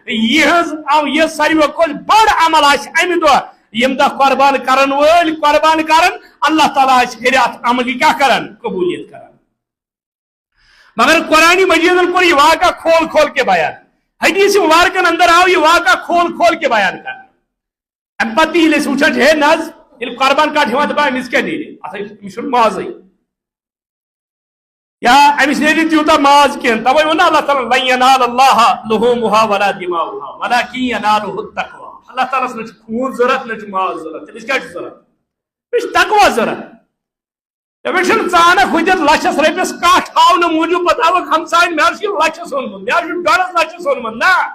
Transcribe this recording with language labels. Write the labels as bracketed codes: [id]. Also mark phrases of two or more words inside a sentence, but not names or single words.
[ks] یہ ساروی کھۄتہٕ بٔڑ عمل آسہِ امہِ دۄہ یم دۄہ قربان کرن وٲلۍ قربان کرن اللہ تعالیٰ آسہِ پھرِ اتھ عملہِ کیٛاہ کران قبولیت کران مگر قرآن مجیدن کوٚر یہ واقعہ [ur] کھول کھول کے بیان [ks] حدیث مبارکن اندر آو یہ واقعہ [ur] کھول کھول کے بیان کرنا [ks] امہ پتہٕ ییٚلہِ أسۍ وٕچھان چھِ ہے نہ حظ ییٚلہِ قربان کٹ ہیوان دپان أمِس کیٛاہ نیرِ أمِس چھُنہٕ مازٕے یا أمِس نیرِ نہٕ تیوٗتاہ ماز کینٛہہ تَوَے ووٚن اللہ تعالیٰ [ar] لن ینال اللہ لحوٗمُہا ولا دماؤہا ولکن ینالُہُ التقویٰ [ks] اللہ تعالیٰ نہ چھُ خوٗن ضوٚرتھ نہ چھُ ماز ضوٚرتھ تٔمِس کیٛاہ چھُ ضوٚرتھ تٔمِس چھُ تقویٰ ضوٚرتھ تٔمِس چھُنہٕ ژٕ انکھ ہُتٮ۪تھ لچھس رۄپیس کٹھ ہاونہٕ موٗجوٗب پتہٕ ہاوکھ ہمساین مےٚ حظ چھُ لچھس اوٚنمُت مےٚ حظ چھُ 1.5 لچھس اوٚنمُت نہ